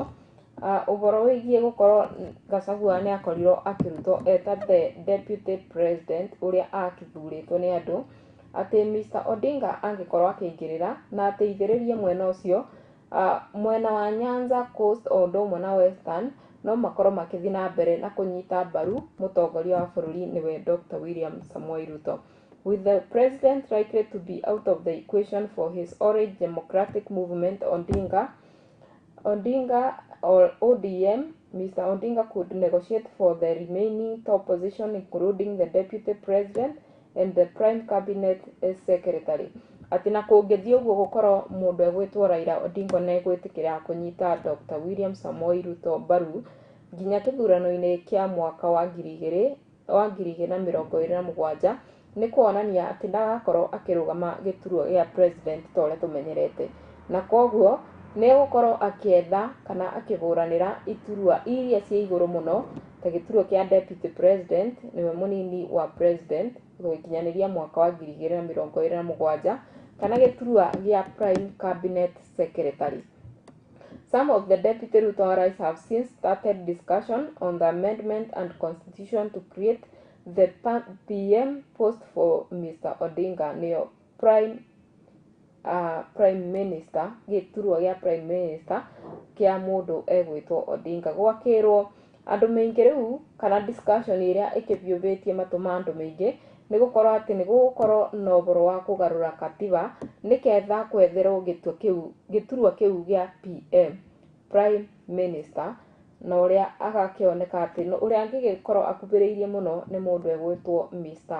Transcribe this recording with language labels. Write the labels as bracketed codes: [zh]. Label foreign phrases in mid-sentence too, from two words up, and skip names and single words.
[ki] Ũhoro wĩgiĩ gũkorwo Gachagua nĩ akorirwo akĩrutwo eta [en] the deputy president [ki] ũrĩa akĩthurĩtwo nĩ andũ atĩ Mr. Odinga angĩkorwo akĩingĩrĩra na ateithĩrĩrie mwena ũcio mwena wa Nyanza Coast o ũndũ ũmwe na Western no makorwo makĩthiĩ na mbere na kũnyita mbaru mũtongoria wa bũrũri nĩwe Dr. William Samoei Ruto. [en] With the president likely to be out of the equation for his Orange Democratic Movement Odinga or ODM, Mr. Odinga could negotiate for the remaining top position including the deputy president and the prime cabinet secretary. [ki] Atĩ na kũngĩthiĩ ũguo gũkorwo mũndũ egwĩtwo Raila Odinga na egwĩtĩkĩra kũnyita Dr. William Samoei Ruto mbaru nginya kĩthurano-inĩ kĩa mwaka wa 2027 nĩ kuonania atĩ ndagakorwo akĩrũgama gĩturwa gĩa president ta ũrĩa tũmenyerete, na koguo nĩ gũkorwo akĩetha kana akĩhũranĩra iturwa iria cia igũrũ mũno ta gĩturwa kĩa [en] deputy president [ki] nĩwe mũnini wa president gũkinyanĩria mwaka wa 2027 kana gĩturwa gĩa [en] prime cabinet secretary. Some of the deputy Ruto allies have since started discussion on the amendment and constitution to create the PM post for Mr. [ki] Odinga nĩyo [en] prime minister, [ki] gĩturwa gĩa [en] prime minister [ki] kĩa mũndũ egwĩtwo Odinga. Gwakĩrwo andũ maingĩ rĩu kana discussion ĩrĩa ĩkĩbiũbĩtie matũ ma andũ maingĩ nĩ gũkorwo atĩ nĩ gũgũkorwo na ũhoro wa kũgarũra katiba nĩketha kwetherwo gĩturwa kĩu gĩa [en] PM prime minister [ki] na ũrĩa agakĩoneka atĩ ũrĩa angĩgĩkorwo akuhĩrĩirie mũno nĩ mũndũ egwĩtwo Mr.